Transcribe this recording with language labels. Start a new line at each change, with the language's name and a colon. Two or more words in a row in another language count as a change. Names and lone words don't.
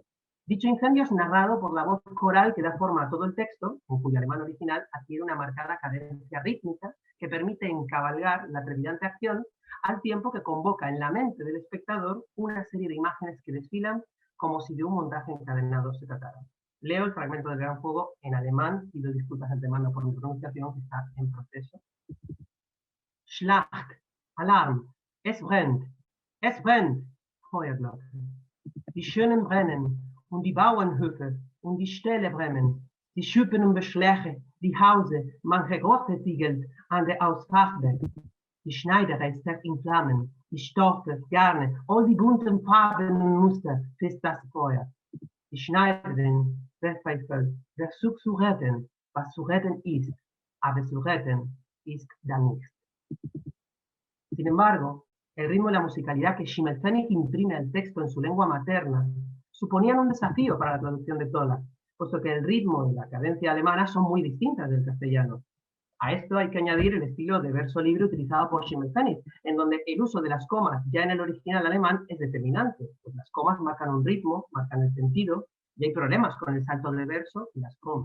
Spanish: Dicho incendio es narrado por la voz coral que da forma a todo el texto, en cuyo alemán original adquiere una marcada cadencia rítmica que permite encabalgar la trepidante acción al tiempo que convoca en la mente del espectador una serie de imágenes que desfilan como si de un montaje encadenado se tratara. Leo el fragmento del Gran Fuego en alemán, pido disculpas de antemano por mi pronunciación, que está en proceso.
German: Schlacht, Alarm, es brennt, Feuerglocke. Die Schönen brennen, und die Bauernhöfe, und die Ställe brennen, die Schüppen und Beschläge, die Hause, manche Grotte siegelt an der Ausfachwerk. Die Schneiderei steckt in Flammen, die Stoffe, Garne, all die bunten Farben und Muster frisst das Feuer. Die Schneiderin verzweifelt, versucht zu retten, was zu retten ist, aber zu retten ist da nichts.
Spanish: Sin embargo, el ritmo y la musicalidad que Schimmelpfennig imprime al texto en su lengua materna suponían un desafío para la traducción de Tola, puesto que el ritmo y la cadencia alemana son muy distintas del castellano. A esto hay que añadir el estilo de verso libre utilizado por Schimmelpfennig, en donde el uso de las comas ya en el original alemán es determinante, pues las comas marcan un ritmo, marcan el sentido, y hay problemas con el salto de verso y las comas.